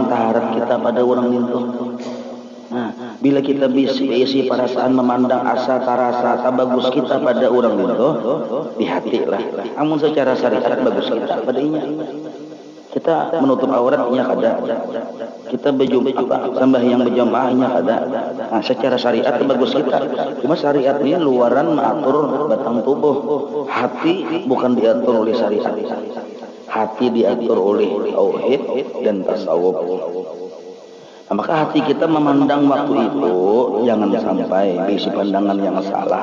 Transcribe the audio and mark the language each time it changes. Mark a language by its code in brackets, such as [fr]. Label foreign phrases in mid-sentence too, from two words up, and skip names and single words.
[id] Memandang taharat kita pada orang itu. Nah, bila kita isi perasaan memandang asa tarasa bagus kita pada orang itu di hati lah. Namun secara syariat bagus kita padanya. Kita menutup auratnya kada. Kita sembahyang berjamaahnya kada. Nah, secara syariat bagus kita. Cuma syariat ini luaran mengatur batang tubuh. Hati bukan diatur oleh syariat. Hati diatur oleh tauhid dan tasawuf. Nah, maka hati kita memandang waktu itu jangan sampai bisi pandangan yang salah.